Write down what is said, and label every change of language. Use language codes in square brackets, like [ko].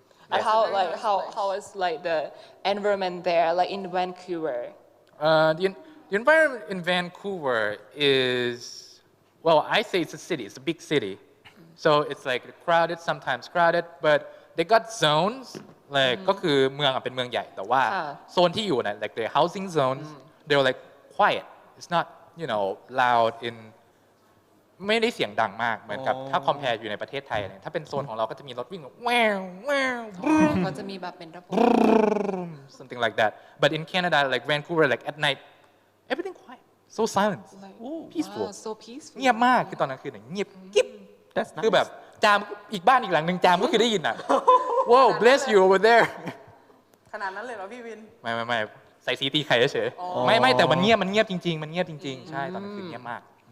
[en] And how is like the environment there, like in Vancouver? The environment in Vancouver is, well, I say it's a city. It's a big city. So it's like crowded, sometimes crowded, but they got zones. [th] Like ก็คือเมืองเป็นเมืองใหญ่แต่ว่าโซนที่อยู่น่ะ [en] like the housing zones they're like quiet. It's not loud in [th] ไม่ได้เสียงดังมากเหมือนกับถ้า compare อยู่ในประเทศไทยเนี่ยถ้าเป็นโซนของเราก็จะมีรถวิ่งแววแวว ก็จะมีแบบเป็นระบบ [en] something like that. But in Canada, like Vancouver, like at night, everything quiet, so silent, peaceful. Wow, so peaceful. [th] เงียบมากคือตอนกลางคืนเนี่ยเงียบกิ๊บคือแบบจามอีกบ้านอีกหลังหนึ่งจามก็คือได้ยินอ่ะ [en] Wow, bless you over there. [th] ขนาดนั้นเลยเหรอพี่วิน ไม่ใส่ซีตีไข่เฉยไม่แต่มันเงียบจริงๆมันเงียบจริงๆใช่ตอนกลางคืนเงียบมาก